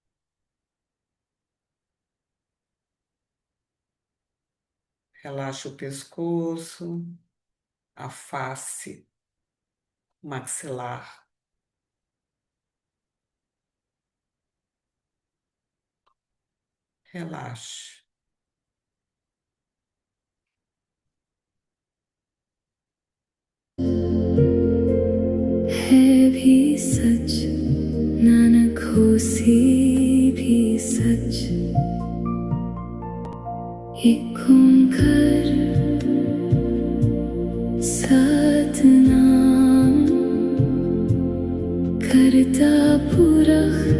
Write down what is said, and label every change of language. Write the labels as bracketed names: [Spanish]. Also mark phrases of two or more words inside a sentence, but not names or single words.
[Portuguese] Relaxa o pescoço, a face, o maxilar. Relaxe. [Punjabi] ਹੈ ਭੀ ਸਚੁ ਨਾਨਕ ਹੋਸੀ ਭੀ ਸਚੁ ਇਕ ਓਅੰਕਾਰ ਸਤਿਨਾਮੁ ਕਰਤਾ ਪੁਰਖੁ